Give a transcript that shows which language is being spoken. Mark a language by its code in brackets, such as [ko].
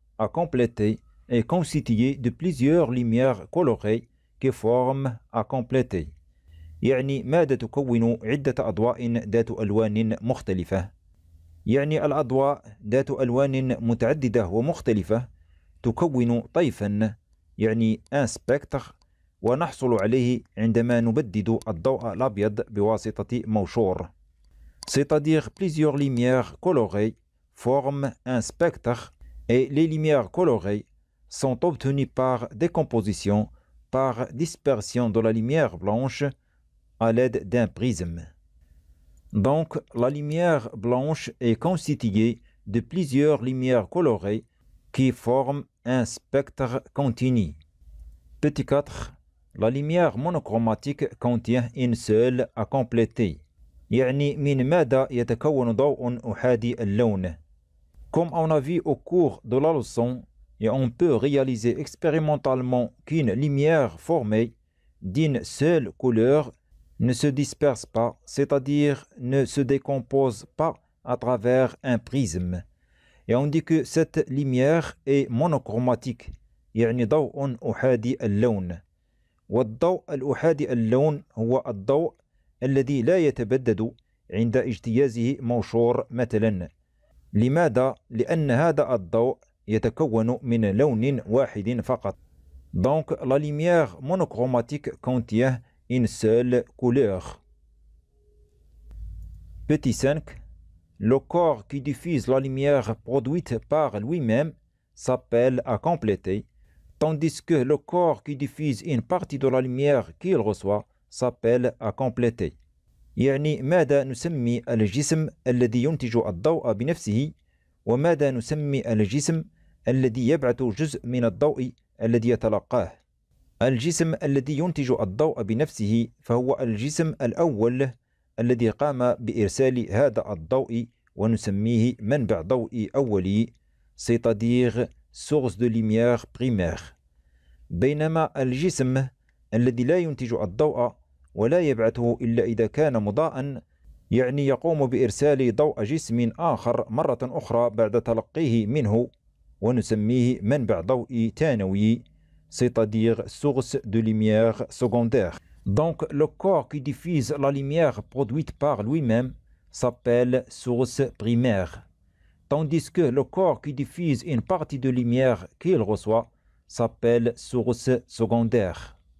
[fr] À compléter est constitué de plusieurs lumières colorées qui forment à compléter. [ar] يعني ماذا تكون عدة أضواء ذات ألوان مختلفة؟ يعني الأضواء ذات ألوان متعددة ومختلفة تكون طيفا، يعني un spectre، ونحصل عليه عندما نبدد الضوء الأبيض بواسطة موشور. [fr] C'est-à-dire plusieurs lumières colorées forment un spectre et les lumières colorées sont obtenues par décomposition, par dispersion de la lumière blanche à l'aide d'un prisme. Donc, la lumière blanche est constituée de plusieurs lumières colorées qui forment un spectre continu. Petit 4. La lumière monochromatique contient une seule à compléter. [ar] يعني من ماذا يتكون ضوء أحادي اللون؟ [fr] Comme on a vu au cours de la leçon, et on peut réaliser expérimentalement qu'une lumière formée d'une seule couleur ne se disperse pas, c'est-à-dire ne se décompose pas à travers un prisme. Et on dit que cette lumière est monochromatique, [ar] يعني ضوء أحادي اللون. والضوء الأحادي اللون هو الضوء الذي لا يتبدد عند اجتيازه موشور مثلا. لماذا؟ لأن هذا الضوء يتكون من لون واحد فقط. [fr] Donc la lumière monochromatique contient une seule couleur. Petit 5. Le corps qui diffuse la lumière produite par lui-même s'appelle à compléter, tandis que le corps qui diffuse une partie de la lumière qu'il reçoit s'appelle à compléter. [ar] يعني ماذا نسمي الجسم الذي ينتج الضوء بنفسه، وماذا نسمي الجسم الذي يبعث جزء من الضوء الذي يتلقاه؟ الجسم الذي ينتج الضوء بنفسه فهو الجسم الأول الذي قام بإرسال هذا الضوء ونسميه منبع ضوئي أولي، [fr] c'est-à-dire source de lumière primaire. [ar] بينما الجسم الذي لا ينتج الضوء ولا يبعثه إلا إذا كان مضاءً، يعني يقوم بإرسال ضوء جسم آخر مرة أخرى بعد تلقيه منه ونسميه منبع ضوئي ثانوي، [fr] c'est-à-dire source de lumière secondaire. Donc le corps qui diffuse la lumière produite par lui-même s'appelle source primaire, tandis que le corps qui diffuse une partie de lumière qu'il reçoit s'appelle source secondaire.